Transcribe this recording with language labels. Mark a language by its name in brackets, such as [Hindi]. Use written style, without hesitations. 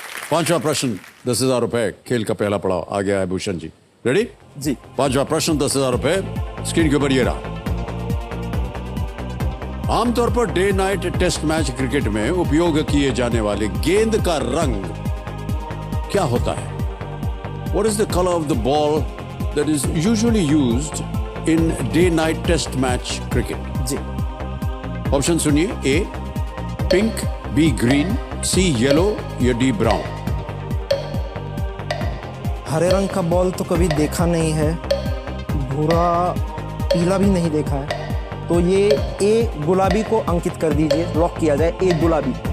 [Hindi] पांचवा प्रश्न 10,000 रुपए खेल का पहला पड़ाव आ गया है भूषण जी। [English] ready [Hindi] जी। पांचवा प्रश्न 10,000 रुपए स्क्रीन के ऊपर ये रहा। आमतौर per day night test match cricket में उपयोग किए जाने वाले गेंद का रंग क्या होता है? [English] What is the color of the ball that is usually used in day night test match cricket? [Hindi] Ji. Option सुनिए। ए pink, be green, C yellow या डी ब्राउन। हरे रंग का बॉल तो कभी देखा नहीं है, भूरा पीला भी नहीं देखा है, तो ये ए गुलाबी को अंकित कर दीजिए, लॉक किया जाए ए गुलाबी।